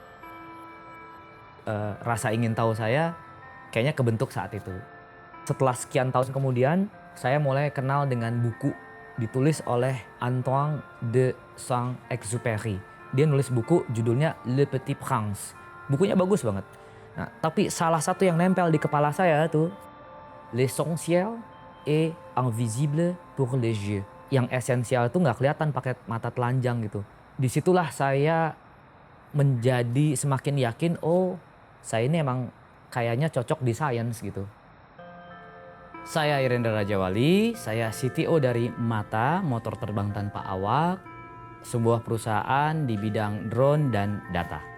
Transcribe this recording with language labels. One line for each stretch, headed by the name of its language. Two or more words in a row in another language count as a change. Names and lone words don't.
Indonesian: Rasa ingin tahu saya kayaknya kebentuk saat itu. Setelah sekian tahun kemudian, saya mulai kenal dengan buku ditulis oleh Antoine de Saint-Exupéry. Dia nulis buku judulnya Le Petit Prince. Bukunya bagus banget. Nah, tapi salah satu yang nempel di kepala saya tuh,
French: l'essentiel est invisible pour les yeux.
Indonesian: Yang esensial itu nggak kelihatan pakai mata telanjang gitu. Disitulah saya menjadi semakin yakin, oh saya ini emang kayaknya cocok di sains gitu. Saya Irendra Rajawali, saya CTO dari Mata, motor terbang tanpa awak, sebuah perusahaan di bidang drone dan data.